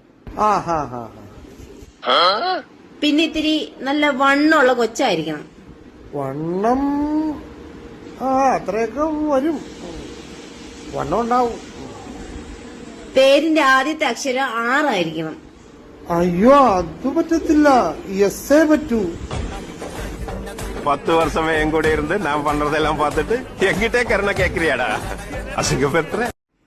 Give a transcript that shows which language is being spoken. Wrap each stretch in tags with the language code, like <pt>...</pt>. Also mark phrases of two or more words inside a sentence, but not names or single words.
<ml>പിന്നെ ഇത്തിരി നല്ല വണ്ണമുള്ള കൊച്ചായിരിക്കണം. വണ്ണം അത്രയൊക്കെ വരും. വണ്ണം ഉണ്ടാവും. പേരിന്റെ ആദ്യത്തെ അക്ഷരം 6 ആയിരിക്കണം. അയ്യോ, അത് പറ്റത്തില്ല. എസ്സേ പറ്റൂ.</ml> <ta>10 வருஷமே என் கூட இருந்து நான் பண்றதெல்லாம் பார்த்துட்டு என்கிட்டே கருணை கேக்குறியாடா? அசிங்கப்படுத்துற.</ta>